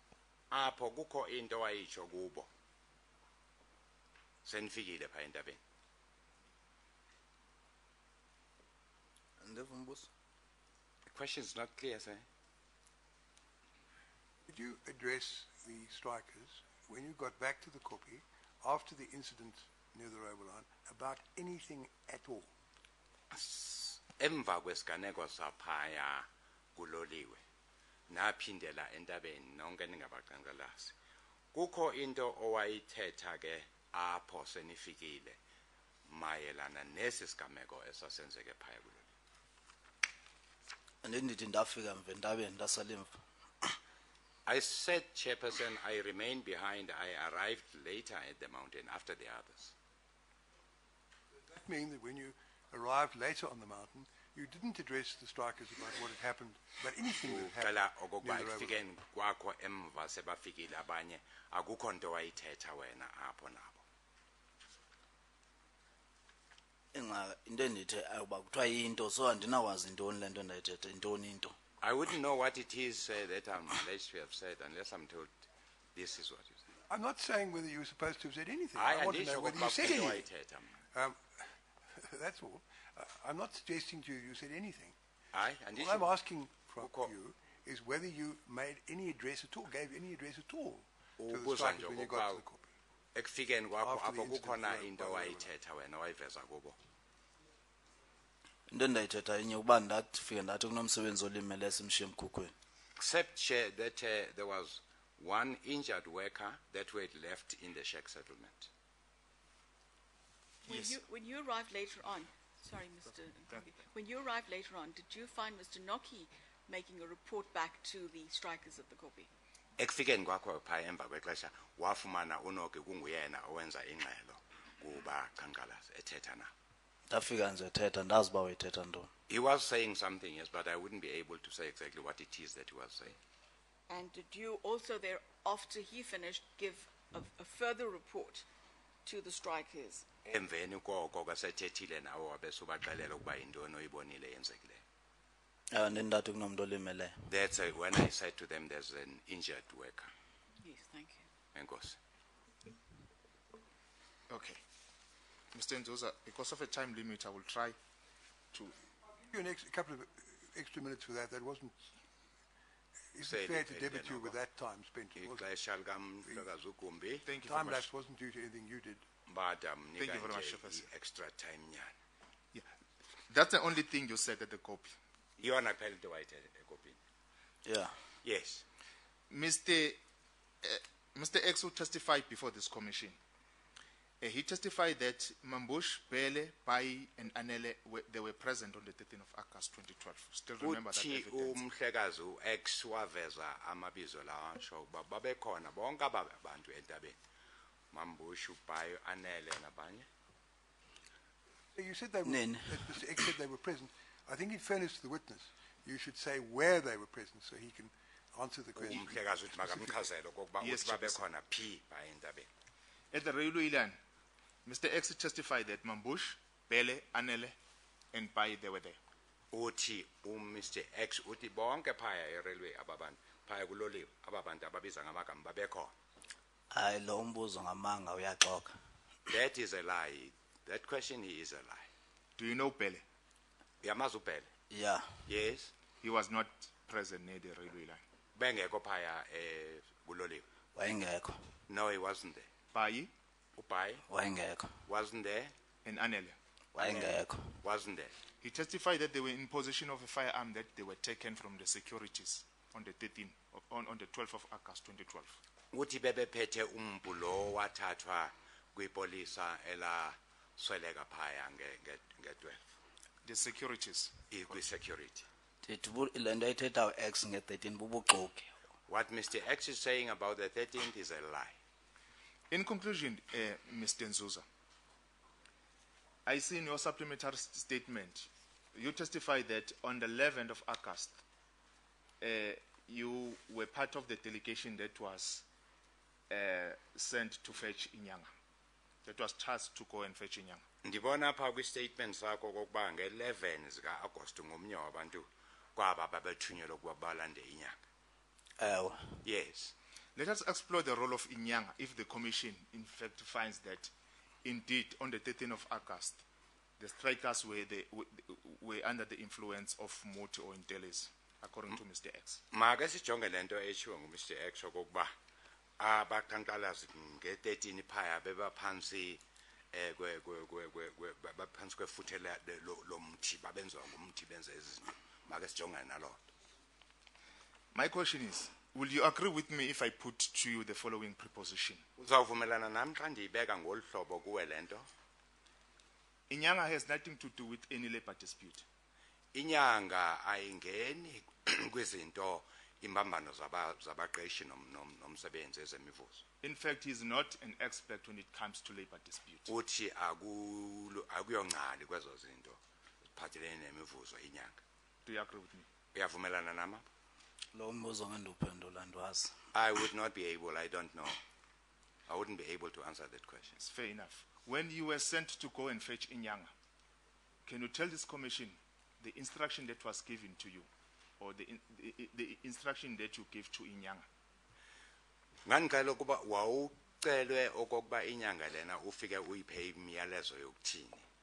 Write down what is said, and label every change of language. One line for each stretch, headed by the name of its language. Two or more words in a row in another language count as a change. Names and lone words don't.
English: The question is not clear, sir. Did you address the strikers when you got back to the Kopi after the incident near the railway line about anything at all?
Xhosa: Emva kwesiganeko saphaya kuloliwe naphindela entabeni nonke ningabaqhankqalazi kukho into owayithetha ke apho senifikile mayelana nesi sigameko esasenzeke phaya kuloliwe. Andithi ndafika mve entabeni ndasalimva.
English: I said, Chairperson, I remained behind. I arrived later at the mountain after the others. Does that mean that when you arrived later on the mountain, you didn't address the strikers about what had happened, but anything that happened near the railway line?
Xhosa: into endithi awuba kuthiwa yinto so andinawazi intoni le nto ndayithetha intoni into.
English: I wouldn't know what it is that I'm alleged to have said unless I'm told this is what you said. I'm not saying whether you were supposed to have said anything. I I want to know whether you said anything. That's all. I'm not suggesting to you you said anything. All I'm asking from you is whether you made any address at all, gave any address at all to the strikers when you got to the copy.
Xhosa: Ekufikeni kwakho
English: After the
Xhosa: apho kukhona
English: incident,
Xhosa: into wayithetha wena wayiveza kubo. Into endayithetha inye ukuba ndafike ndathi kunomsebenzi olimele esimshiye emkhukhweni.
English: Except that there was one injured worker that we had left in the shack settlement. When you arrived later on, sorry, Mr. Nkumbi, when you arrived later on, did you find Mr. Noki making a report back to the strikers at the Kopi?
Xhosa: Ekufikeni kwakho phaya emva kwexesha wafumana uNoki kunguyena owenza ingxelo kuba qhankqalazi ethetha na. Ndafika nje ethetha ndazi uba uyithetha ntoni.
English: He was saying something, yes, but I wouldn't be able to say exactly what it is that he was saying. And did you also there, after he finished, give a further report to the strikers?
Xhosa: Emveni koko kasethethile nawo wabesubaxelela ukuba intoni oyibonile yenzekileyo. Ndathi kunomntu olimeleyo.
English: That's when I said to them there's an injured worker. Yes, thank you.
Xhosa: Enkosi.
English: Okay. Mr. Nzuza, because of a time limit, I will try to... Give you a couple of extra minutes for that. That wasn't... It's fair to debit you with that time spent.
Xhosa: Ixesha likamhlekazi uGumbi.
English: Thank you Time very much. lapse wasn't due to anything you did. But Thank you very much, Shepherds. extra time nyana. Yeah. That's the only thing you said at the copy.
Xhosa: Yona phela into wayithetha ekopini.
English: Yeah. Yes. Mr. X who testified before this commission, he testified that Mambush, Bele, Pai, and Anele, they were present on the 13th of August 2012. Still remember that
Xhosa: Uthi
English: evidence.
Xhosa: umhlekazi uX waveza amabizo lawa asho ukuba babekhona bonke abantu entabeni. Mambush, uPayo, Anele nabanye.
English: You said they were, Nen. that Mr. X said they were present. I think in fairness to the witness, you should say where they were present so he can answer the question.
Xhosa: Umhlekazi uthi makamchazele okokuba
English: Yes,
Xhosa: uthi
English: Chairperson.
Xhosa: babekhona phi phaya entabeni.
English: At the railway line, Mr. X testified that Mambush, Bele, Anele, and Pai, they were there.
Xhosa: Uthi Mr. X uthi bonke phaya e-railway ababantu phaya kuloliwe ababantu ababiza ngamagama babekhona. Hayi lo mbuzo ngamanga uyaxoka.
English: That is a lie. That question is a lie. Do you know Bele?
Xhosa: Uyamazi uBhele?
English: Yeah. Yes. He was not present near the railway line.
Xhosa: Bengekho phaya kuloliwe. Wayengekho.
English: No, he wasn't there. Pai
Xhosa: Upai Wayengekho.
English: wasn't there. and Anele.
Xhosa: Wayengekho.
English: Wasn't there. He testified that they were in possession of a firearm that they were taken from the securities on the 12th of August 2012.
Xhosa: Uthi bebephethe umpu lo wathathwa kwipolisa elasweleka phaya nge-12.
English: The securities.
Xhosa: Kwi-security. Ndithi le nto ayithetha u-X nge-13 bubuxoki.
English: What Mr. X is saying about the 13th is a lie. In conclusion, Mr. Nzuza, I see in your supplementary statement, you testified that on the 11th of August, you were part of the delegation that was sent to fetch Inyanga, that was tasked to go and fetch Inyanga.
Xhosa: Ndibona pha kwi-statement sakho kokuba nge-11 zika-Agost ngomnye wabantu kwaba babethunyelwa ukuba balande inyanga. Ewe.
English: Yes. Let us explore the role of Inyanga if the commission in fact finds that indeed on the 13th of August, the strikers were under the influence of Moti or Intelis, according to Mr. X.
Xhosa: Make sijonge lento eshiwo nguMr. X okokuba abaqhankqalazi nge-13 phaya bebaphansi baphansi kwefuthe lomthi babenziwa ngumthi benze izinto. Make sijongane naloo.
English: My question is, will you agree with me if I put to you the following preposition?
Xhosa: Uzawuvumelana nami xa ndiyibeka ngolu hlobo kuwe lento?
English: Inyanga has nothing to do with any labor dispute.
Xhosa: Inyanga ayingeni kwizinto imbambano zabaqeshi nomsebenzi ezemivuzo.
English: In fact, he is not an expert when it comes to labor dispute.
Xhosa: Uthi akuyongcali kwezo zinto ziphathelene nemivuzo inyanga.
English: Do you agree with me?
Xhosa: Uyavumelana nama? Lo mbuzo ngenduphendula ndwazi.
English: I would not be able, I don't know. I wouldn't be able to answer that question. It's fair enough. When you were sent to go and fetch Inyanga, Can you tell this commission the instruction that was given to you, or the instruction that you gave to Inyanga?
Xhosa: Ngangicela ukuba wawucelwe okokuba inyanga lena ufike uyiphe imiyalezo yokuthini.